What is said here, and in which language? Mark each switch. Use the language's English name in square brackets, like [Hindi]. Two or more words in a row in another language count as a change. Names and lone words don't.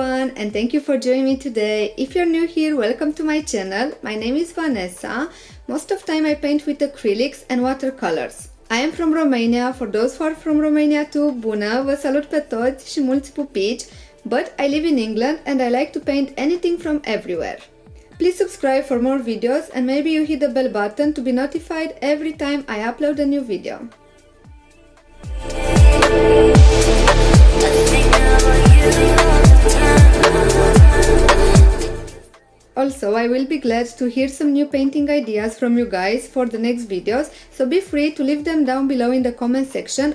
[English] everyone, and thank you for joining me today. If you're new here, welcome to my channel. My name is Vanessa. Most of the time I paint with acrylics and watercolors. I am from Romania. For those who are from Romania too, [Romanian] bună, vă salut pe toți și mulți pupici. [English] But I live in England and I like to paint anything from everywhere. Please subscribe for more videos and maybe you hit the bell button to be notified every time I upload a new video. Also, I will be glad to hear some new painting ideas from you guys for the next videos, so be free to leave them down below in the comment section.